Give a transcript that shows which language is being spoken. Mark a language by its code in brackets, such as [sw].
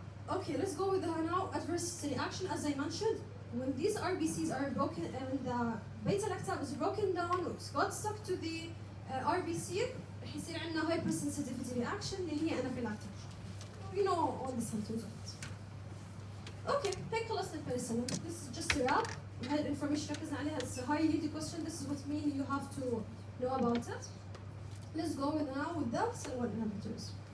[en] Okay, let's go with the now adverse reaction. As I mentioned, when these RBCs are broken and the beta-lactam is broken down, it's got stuck to the RBC, [ar] رح يصير عندنا [en] hypersensitivity reaction [ar] اللي هي [en] anaphylactic. You know all the symptoms of it. [ar] Okay, هيك خلصنا البنسلين. [en] This is just a wrap. [ar] هاي الانفورميشن ركزنا عليها. [en] It's a highly needed question. This is what mainly you have to know about it. Let's go now with the cell inhibitors.